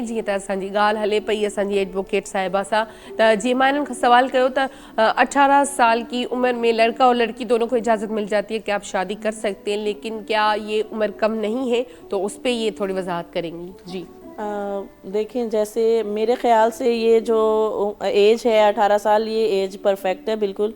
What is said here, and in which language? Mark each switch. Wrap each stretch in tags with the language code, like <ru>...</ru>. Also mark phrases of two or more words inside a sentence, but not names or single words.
<sd>जीअं त असांजी ॻाल्हि हले पई असांजी एडवोकेट साहिबा सां, त जीअं मां इन्हनि खां सवाल कयो त</sd> <hi>18 साल की उम्र में लड़का और लड़की दोनों को इजाज़त मिल जाती है कि आप शादी कर सकते हैं, लेकिन क्या ये उम्र कम नहीं है? तो उस पर ये थोड़ी वजाहत करेंगी जी। देखें, जैसे मेरे ख्याल से ये जो एज है 18 साल, ये</hi> <en>age perfect</en> <hi>है बिल्कुल।</hi>